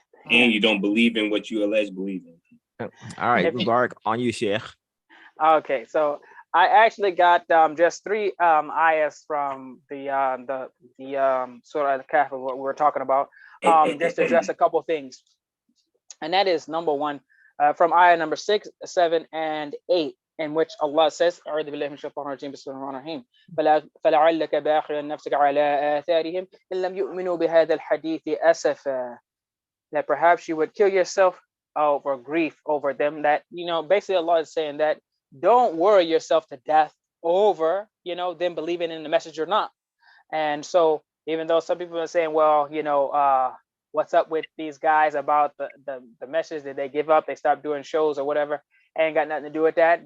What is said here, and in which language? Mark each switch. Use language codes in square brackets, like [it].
[en] And you don't believe in what you allege believe in. All right, Mubarak, on you, Sheikh. Okay, so I actually got just 3 ayahs from the Surah Al-Kahf of what we were talking about, just to address a couple things. And that is number 1, from ayah number 6, 7, and 8, in which Allah says, [ar] أعوذ بالله من الشيطان الرجيم بسم الله الرحمن الرحيم فلعلك باخع نفسك على آثارهم إن لم يؤمنوا بهذا الحديث أسفا. [en] That perhaps you would kill yourself over grief over them. That, basically Allah is saying that don't worry yourself to death over, them believing in the message or not. And so even though some people are saying, well, what's up with these guys about the message that they give up, they stop doing shows or whatever, ain't got nothing to do with that.